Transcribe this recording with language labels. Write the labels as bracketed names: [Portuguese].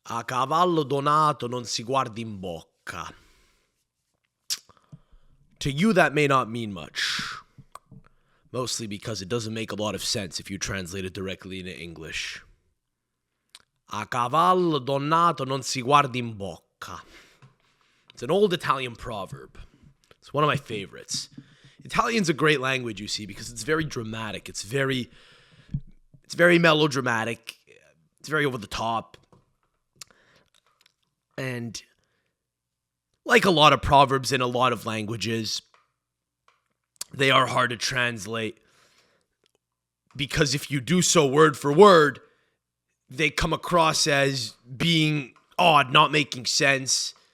[Italian] A cavallo donato non si guarda in bocca. [English] To you, that may not mean much. Mostly because it doesn't make a lot of sense if you translate it directly into English. [Italian] A cavallo donato non si guarda in bocca. [English] It's an old Italian proverb. It's one of my favorites. Italian's a great language, you see, because it's very dramatic. It's very melodramatic. It's very over the top. And like a lot of proverbs in a lot of languages, they are hard to translate because if you do so word for word, they come across as being odd, not making sense.